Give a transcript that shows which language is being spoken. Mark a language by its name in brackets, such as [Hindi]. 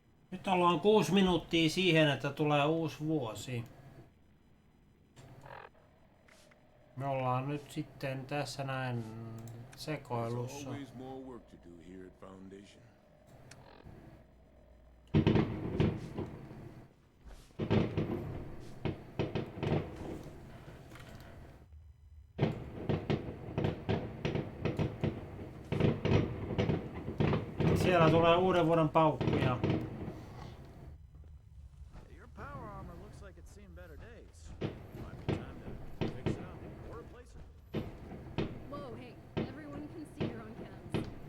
[Finnish] Nyt ollaan 6 minuuttia siihen, että tulee uusi vuosi. Me ollaan nyt sitten tässä näin sekoilussa. [English] Always more work to do here at Foundation. [Finnish] Siellä tulee uuden vuoden paukkuja. [English] Your power armor looks like it's seen better days. Might be time to fix it up or replace it. Whoa, hey, everyone can see you're on cams.